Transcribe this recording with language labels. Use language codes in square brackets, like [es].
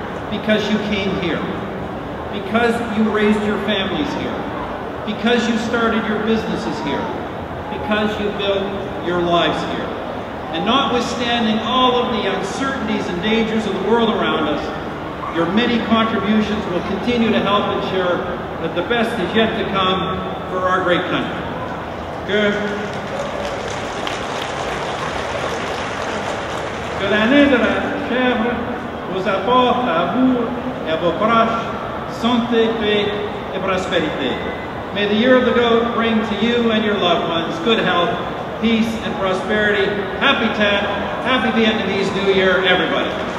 [en] because you came here, because you raised your families here, because you started your businesses here, because you built your lives here. And notwithstanding all of the uncertainties and dangers of the world around us, your many contributions will continue to help ensure that the best is yet to come for our great country. [fr] Que l'année de la chèvre vous apporte à vous et à vos proches santé, paix et prospérité. [en] May the year of the goat bring to you and your loved ones good health, peace and prosperity. Happy Tet, happy Vietnamese New Year, everybody.